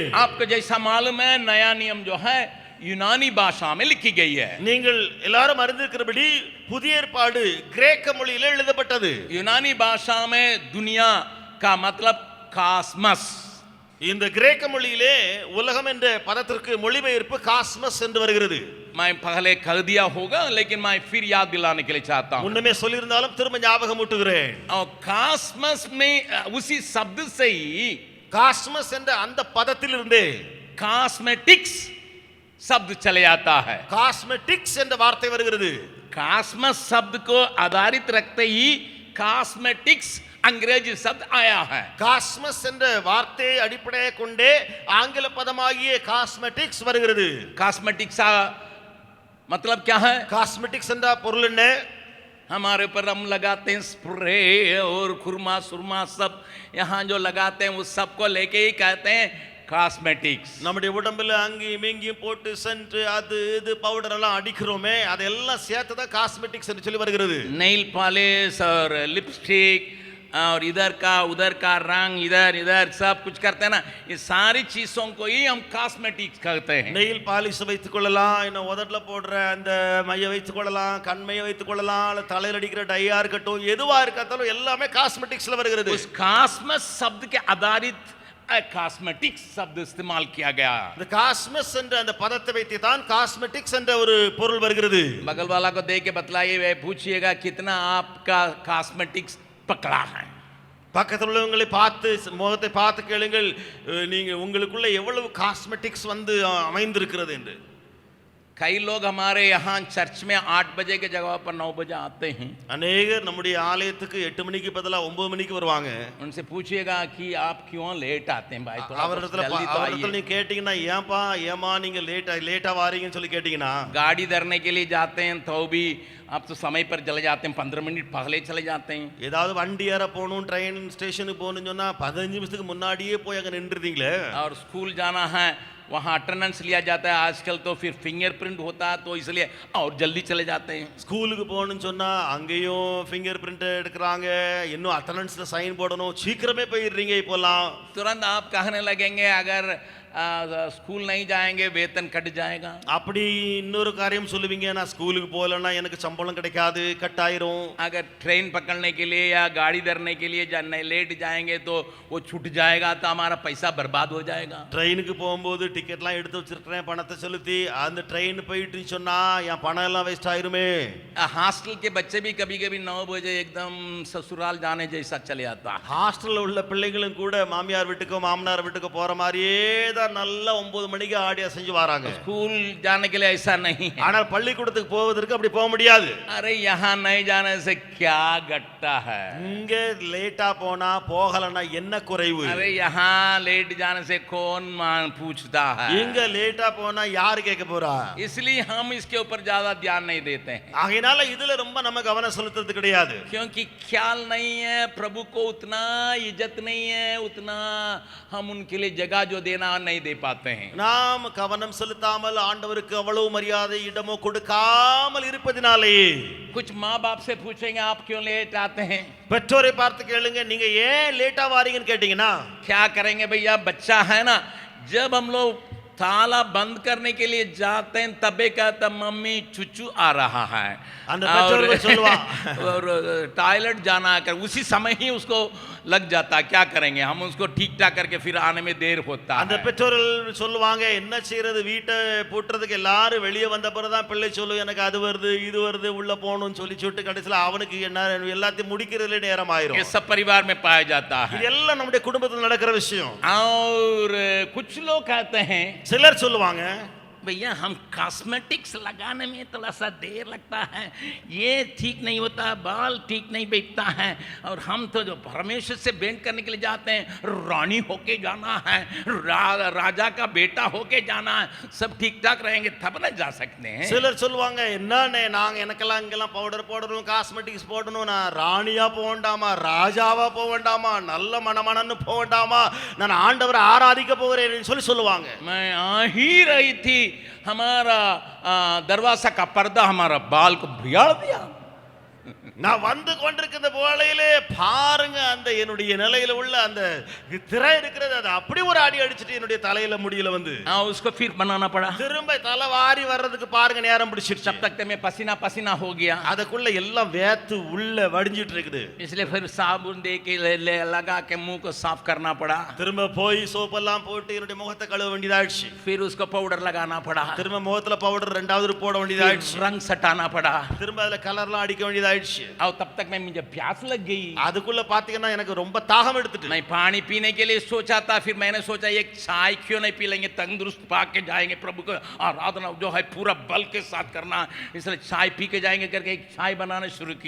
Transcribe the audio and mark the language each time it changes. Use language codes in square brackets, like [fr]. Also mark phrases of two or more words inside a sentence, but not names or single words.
[hi] आपको जैसा मालूम है नया नियम जो है यूनानी भाषा में लिखी गई है। [ta] நீங்கள் எல்லாரும் அறிந்திருக்கிறபடி புதிய ஏற்பாடு கிரேக்க மொழியிலே எழுதப்பட்டது. [hi] यूनानी भाषा में दुनिया का मतलब காஸ்மஸ். [ta] இந்த கிரேக்க மொழியிலே உலகம் என்ற பதத்திற்கு மொழிபெயர்ப்பு காஸ்மஸ் என்று வருகிறது. [hi] मैं पहले कह दिया होगा लेकिन मैं फिर याद दिलाने के लिए चाहता हूं। [ta] முன்னமே சொல்லியிருந்தாலும் திரும்ப ஞாபகம் ஊட்டுகிறேன். [hi] और காஸ்மஸ் में उसी शब्द से ही [ta] காஸ்மஸ் என்ற அந்த பதத்திலிருந்து [hi] कॉस्मेटिक्स शब्द चले आता है। [ta] காஸ்மெட்டிக்ஸ் என்ற வார்த்தை வருகிறது. [hi] कॉस्मस शब्द को आधारित रखते ही कॉस्मेटिक्स अंग्रेजी शब्द आया है। [ta] காஸ்மஸ் என்ற வார்த்தையை அடிப்படையாக கொண்டே ஆங்கில பதமாகிய காஸ்மெட்டிக்ஸ் வருகிறது. [hi] कॉस्मेटिक्स मतलब क्या है? [ta] காஸ்மெட்டிக்ஸ் என்ற பொருள் என்ன? [hi] हमारे ऊपर हम लगाते हैं स्प्रे और खुरमा सुरमा सब यहाँ जो लगाते हैं उस सब को लेके ही कहते हैं காஸ்மெட்டிக்ஸ். [ta] நம்முடைய உடம்புல அங்கேயும் இங்கேயும் போட்டு சென்ட் அது இது பவுடர் எல்லாம் அடிக்கிறோமே அதெல்லாம் சேர்த்து தான் காஸ்மெட்டிக்ஸ் என்று சொல்லி வருகிறது. [en] nail polish [hi] और लिपस्टिक और इधर का उधर का रंग इधर इधर सब कुछ करते हैं ना, ये सारी चीजों को ही हम कॉस्मेटिक्स कहते हैं. [en] nail polish [ta] வைத்துக் கொள்ளலாம், இன்னும் உதட்டுல போடுற அந்த மைய வைத்துக் கொள்ளலாம், கண்மையை வைத்துக் கொள்ளலாம், அல்ல தலையில் அடிக்கிற டையா இருக்கட்டும், எதுவா இருக்கட்டும் எல்லாமே காஸ்மெட்டிக்ஸ்ல வருகிறது. [hi] उस कॉस्मस शब्द के आधारित कॉस्मेटिक्स शब्द इस्तेमाल किया गया. [ta] இந்த காஸ்மஸ் என்ற அந்த பதத்தை வைத்து தான் காஸ்மெட்டிக்ஸ் என்ற ஒரு பொருள் வருகிறது. [hi] बगल वाला को देख के बतलाइए, वे पूछिएगा कितना आपका कॉस्मेटिक्स पकड़ा है. [ta] பக்கத்தில் உள்ளவங்களை பார்த்து முகத்தை பார்த்து கேளுங்கள், நீங்க உங்களுக்குள்ள எவ்வளவு காஸ்மெட்டிக்ஸ் வந்து அமைந்திருக்கிறது என்று. [hi] कई लोग हमारे यहाँ चर्च में 8 बजे के जगह पर 9 बजे आते हैं. [ta] अनेक நம்முடைய ஆலயத்துக்கு 8 மணிக்கு பதிலா 9 மணிக்கு வருவாங்க. [hi] उनसे पूछिएगा कि आप क्यों लेट आते हैं भाई, थोड़ा [ta] அவரிடத்துல நீங்க கேட்டீங்கன்னா ஏன்பா ஏமா நீங்க லேட்டா வாரீங்கன்னு சொல்லி கேட்டீங்கன்னா, [hi] गाड़ी धरने के लिए जाते हैं तो भी आप तो समय पर चले जाते हैं, 15 मिनट पहले चले जाते हैं. [ta] ஏதாவது வண்டி ஏற போகணும் [en] train stationukku [ta] போகணும்னு சொன்னா 15 நிமிஷத்துக்கு முன்னாடியே போய் அங்க நின்றுதீங்களே. [hi] और स्कूल जाना है वहाँ अटेंडेंस लिया जाता है आजकल, तो फिर फिंगरप्रिंट होता है तो इसलिए और जल्दी चले जाते हैं. [ta] ஸ்கூலுக்கு போகணும்னு சொன்னா அங்கேயும் [en] finger print [ta] எடுக்கிறாங்க, இன்னும் அட்டெண்டன்ஸ்ல சைன் போடணும், சீக்கிரமே போயிடுறீங்க இப்போலாம். [hi] तुरंत आप कहने लगेंगे अगर स्कूल नहीं जाएंगे वेतन कट जाएगा. [ta] அப்படி இன்னொரு காரியம் சொல்லுவீங்க, நான் ஸ்கூலுக்கு போகலன்னா எனக்கு சம்பளம் கிடைக்காது, கட் ஆயிரும். [hi] अगर ट्रेन पकड़ने के लिए या गाड़ी धरने के लिए लेट जाएंगे तो वो छूट जाएगा, तो हमारा पैसा बर्बाद हो जाएगा. [ta] ட்ரெயினுக்கு போகும்போது டிக்கெட்லாம் எடுத்து வச்சிருக்கிறேன், பணத்தை செலுத்தி அந்த ட்ரெயின் போயிட்டு சொன்னா என் பணம் எல்லாம் வேஸ்ட் ஆயிருமே. [hi] हॉस्टल के बच्चे भी कभी कभी 9 बजे एकदम ससुराल जाने जैसा चले आता है. [ta] ஹாஸ்டல்ல உள்ள பிள்ளைகளும் கூட மாமியார் வீட்டுக்கோ மாமனார் வீட்டுக்கோ போற மாதிரியே தான் நல்லா 9 மணிக்கு ஆடி அசைஞ்சு வராங்க. [hi] स्कूल जाने के लिए ऐसा नहीं है. [ta] ஆனால் பள்ளிக்கூடத்துக்கு போவதற்கு அப்படி போக முடியாது. [hi] अरे यहाँ नहीं जाने से क्या घटता है? [ta] இங்க லேட்டா போனா போகலன்னா என்ன குறைவு? [hi] अरे यहाँ लेट जाने से कौन पूछता है? [ta] இங்க லேட்டா போனா யாரு கேட்க போறா? [hi] इसलिए हम इसके ऊपर ज्यादा ध्यान नहीं देते हैं. [ta] ஆகையினால இதுல ரொம்ப நம்ம கவனம் செலுத்துறது கிடையாது. [hi] क्योंकि ख्याल नहीं है, प्रभु को उतना इज्जत नहीं है, उतना हम उनके लिए जगह जो देना नहीं दे पाते हैं. [ta] நாம் கவனம் செலுத்தாமல் ஆண்டவருக்கு அவ்வளவு மரியாதை இடமோ கொடுக்காமல் இருப்பதினாலே. [hi] कुछ माँ बाप से पूछेंगे आप क्यों लेट आते हैं? [ta] பெற்றோரை பார்த்து கேளுங்க, நீங்க ஏன் லேட்டா வாரீங்கன்னு கேட்டீங்கன்னா [hi] क्या करेंगे भैया, बच्चा है ना, जब हम लोग ताला बंद करने के लिए जाते हैं तबे कहता मम्मी चुचू आ रहा है और टॉयलेट जाना कर उसी समय ही उसको लग जाता है. क्या करेंगे हम, उसको ठीक ठाक करके फिर आने में देर होता है. [ta] அந்த பெற்றோர்கள் சொல்லுவாங்க, என்ன செய்யறது, வீட்டை பூட்டுறதுக்கு எல்லாரும் வெளியே வந்த பிறகுதான் பிள்ளை சொல்லு எனக்கு அது வருது இது வருது உள்ள போகணும்னு சொல்லி சுட்டு கடைசியில் அவனுக்கு என்ன எல்லாத்தையும் முடிக்கிறதுல நேரம் ஆயிரும். [hi] ये सब परिवार में पाया जाता है. [ta] இது எல்லாம் நம்முடைய குடும்பத்தில் நடக்கிற விஷயம். [hi] और कुछ लोग कहते हैं, [ta] சிலர் சொல்லுவாங்க, [hi] भैया हम कॉस्मेटिक्स लगाने में थोड़ा सा देर लगता है, ये ठीक नहीं होता, बाल ठीक नहीं बैठता है, और हम तो जो परमेश्वर से भेंट करने के लिए जाते हैं, रानी होके जाना है, राजा का बेटा होके जाना है, सब ठीक ठाक रहेंगे तब ना जा सकते हैं। [ta] சிலர் சொல்லுவாங்க, என்னண்ணே நாங்க எனக்கெல்லாம் இங்கெல்லாம் பவுடர் போடணும், காஸ்மெட்டிக்ஸ் போடணும், நான் ராணியா போக வேண்டாமா, ராஜாவா போக வேண்டாமா, நல்ல மணமணன்னு போக வேண்டாமா, நான் ஆண்டவரை ஆராதிக்க போகிறேன்னு சொல்லுவாங்க. [hi] मैं आ ही रही थी, हमारा दरवाजा का पर्दा हमारा बाल को बिगाड़ दिया। [ta] நான் வந்து கொண்டிருக்கிற வேளையிலே பாருங்க, அந்த என்னுடைய நிலையில உள்ள அந்த திரை இருக்கிறது, அது அப்படி ஒரு அடி அடிச்சிட்டு என்னுடைய தலையில முடியல வந்து [hi] उसको फिर बनाना पड़ा। [ta] திரும்ப தலை வாரி வர்றதுக்கு பாருங்க நேரம் பிடிச்சிருச்சு. [hi] जब तक में पसीना पसीना हो गया, [ta] அதுக்குள்ள எல்லாம் வேத்து உள்ள வடிஞ்சிட்டு இருக்குது. [hi] इसलिए फिर साबुन दे के लगा के मुंह को साफ करना पड़ा। [ta] திரும்ப போய் சோப் எல்லாம் போட்டு என்னுடைய முகத்தை கழுவ வேண்டியதாயிடுச்சு. [hi] फिर उसको पाउडर लगाना पड़ा, [ta] திரும்ப முகத்துல பவுடர் ரெண்டாவது போட வேண்டியதாயிடுச்சு. [hi] रंग सटाना पड़ा, [ta] திரும்ப அதுல கலர்லாம் அடிக்க வேண்டியதாயிடுச்சு. [hi] और तब तक में मुझे प्यास लग गई। [ta] அதுக்குள்ள பாத்தீங்கன்னா எனக்கு ரொம்ப தாகம் எடுத்துட்டு [hi] मैं पानी पीने के लिए सोचा था, फिर मैंने सोचा एक चाय क्यों नहीं पी लेंगे, तंदुरुस्त पाके जाएंगे, प्रभु को आराधना जो है पूरा बल के साथ करना, इसलिए चाय पी के जाएंगे करके एक चाय बनाना शुरू की।